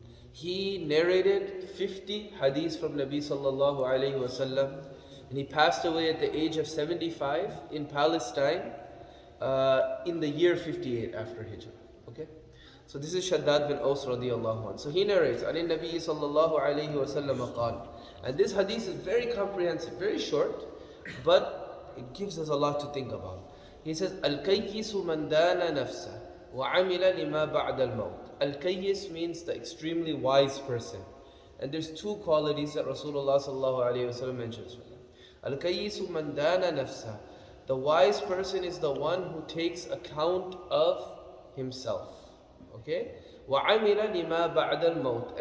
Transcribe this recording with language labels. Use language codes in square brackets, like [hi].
[en] He narrated 50 hadiths from Nabi sallallahu alaihi wasallam, and he passed away at the age of 75 in Palestine in the year 58 after Hijrah. Okay. So this is Shaddad bin Aus radiyallahu anh. So he narrates, [ar] عن النبي صلى الله عليه وسلم قال. [en] And this hadith is very comprehensive, very short, but it gives us a lot to think about. He says, [ar] الكيس من دان نفسه وعمل لما بعد الموت. [en] Al-Kayyis means the extremely wise person. And there's 2 qualities that Rasulullah sallallahu alayhi wa sallam mentions. [ar] Al-Kayyisu man dana nafsa. [en] The wise person is the one who takes account of himself. Okay? [ar] وَعَمِلَ لِمَا بَعْدَ الْمَوْتِ.